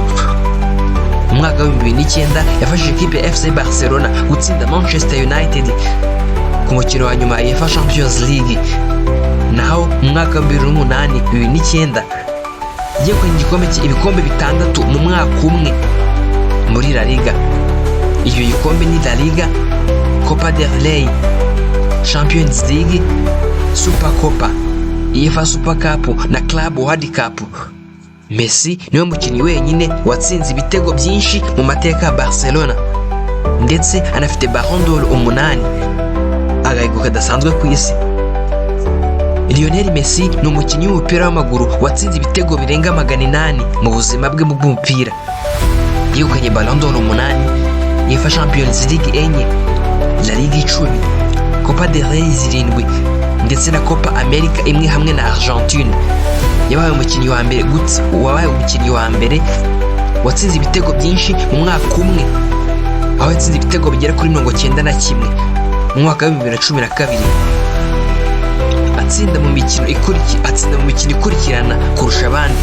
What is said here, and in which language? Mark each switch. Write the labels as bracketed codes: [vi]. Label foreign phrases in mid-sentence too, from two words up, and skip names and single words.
[rw] Mu mwaka wa 2009 yafashije ikipe ya FC Barcelona gutsinda Manchester United ku mukino wa nyuma ya UEFA Champions League. Naho mu mwaka wa 2008 yegukanye ibikombe 6 mu mwaka umwe muri La Liga. Iyo gikombe ni La Liga, Copa del Rey, Champions League, Super Copa, UEFA Super Cup na Club World Cup. Messi niwe mukinnyi wenyine watsinze ibitego byinshi mu mateka ya Barcelona, ndetse anafite Ballon d'Or 8, agahigo kadasanzwe ku isi. Lionel Messi ni umukinnyi w'umupira w'amaguru watsinze ibitego birenga 800 mu buzima bwe bw'umupira. Yegukanye Ballon d'Or 8, UEFA Champions League 4, La Liga 10, Copa del Rey 7 ndetse na Copa America 1 hamwe na Argentine. Yabaye umukinnyi wa mbere watsinze ibitego byinshi mu mwaka umwe, aho yatsinze ibitego bigera kuri 91 mu mwaka wa 2012. Atsinda mu mikino ikurikirana kurusha abandi.